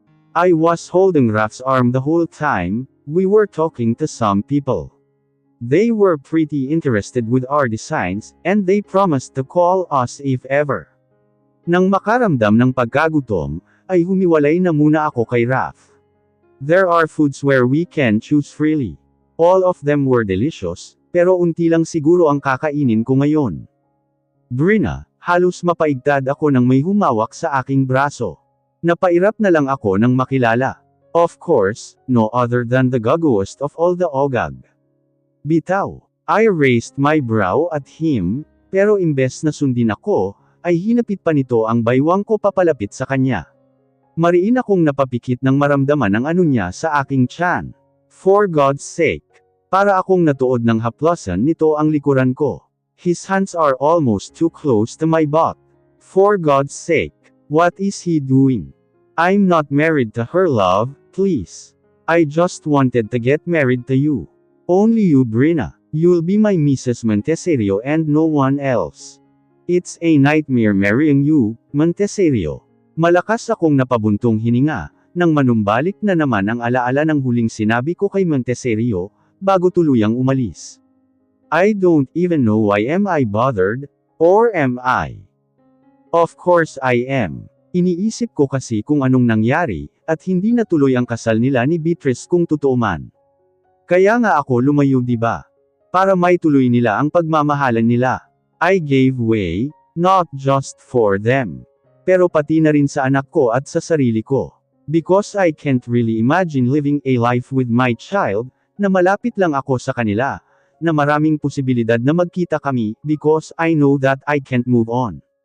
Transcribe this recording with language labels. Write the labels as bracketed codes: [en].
[en] I was holding Raf's arm the whole time, we were talking to some people. They were pretty interested with our designs, and they promised to call us if ever. [tl] Nang makaramdam ng pagkagutom, ay humiwalay na muna ako kay Raf. [en] There are foods where we can choose freely. All of them were delicious, [tl] pero unti lang siguro ang kakainin ko ngayon. Brina, halos mapaigtad ako nang may humawak sa aking braso. Napairap na lang ako nang makilala. [en] Of course, no other than the gagawest of all the ogag. [tl] Bitaw. [en] I raised my brow at him, [tl] pero imbes na sundin ako, ay hinapit pa nito ang baywang ko papalapit sa kanya. Mariin akong napapikit nang maramdaman ang ano niya sa aking tiyan. [en] For God's sake. [tl] Para akong natuod ng haplosan nito ang likuran ko. [en] His hands are almost too close to my butt. For God's sake. What is he doing? I'm not married to her, love, please. I just wanted to get married to you. Only you, Brina. You'll be my Mrs. Montessario and no one else. It's a nightmare marrying you, Montessario. [tl] Malakas akong napabuntong hininga, nang manumbalik na naman ang alaala ng huling sinabi ko kay Montessario, bago tuluyang umalis. [en] I don't even know why am I bothered, or am I? Of course I am. [tl] Iniisip ko kasi kung anong nangyari, at hindi natuloy ang kasal nila ni Beatrice kung totoo man. Kaya nga ako lumayo, diba? Para may tuloy nila ang pagmamahalan nila. [en] I gave way, not just for them. [tl] Pero pati na rin sa anak ko at sa sarili ko. [en] Because I can't really imagine living a life with my child, [tl] na malapit lang ako sa kanila, na maraming posibilidad na magkita kami, [en] because I know that I can't move on.